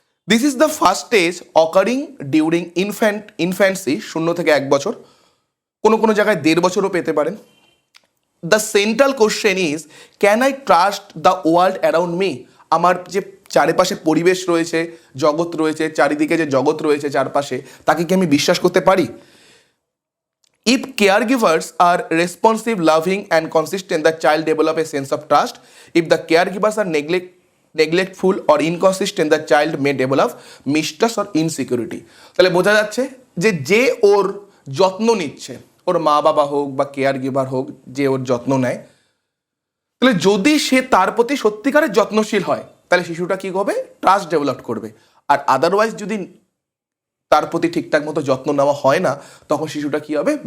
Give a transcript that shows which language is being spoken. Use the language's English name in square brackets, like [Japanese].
[English] this is the first stage occurring during infancy, [Bangla] 0 থেকে 1 বছর, কোনো জায়গায় 1.5 বছরও পেতে পারেন। [English] The central question is can I trust the world around me? [Bangla] আমার যে চারিপাশে পরিবেশ রয়েছে, জগৎ রয়েছে, চারিদিকে যে জগৎ রয়েছে চারপাশে, তাকে কি আমি বিশ্বাস করতে পারি? [English] If caregivers are responsive, loving and consistent, the child develop a sense of trust. If the caregivers are neglectful or inconsistent, the child may develop mistrust or insecurity. [Bangla] তাহলে বোঝা যাচ্ছে যে ওর যত্ন নিচ্ছে, ওর মা বাবা হোক বা কেয়ার গিভার হোক, যে ওর যত্ন নেয়, তাহলে যদি সে তার প্রতি সত্যিকারের যত্নশীল হয়, তাহলে শিশুটা কি হবে? ট্রাস্ট ডেভেলপ করবে। আর আদারওয়াইজ যদি তার প্রতি ঠিকঠাক মতো যত্ন নেওয়া হয় না, তখন শিশুটা কি হবে?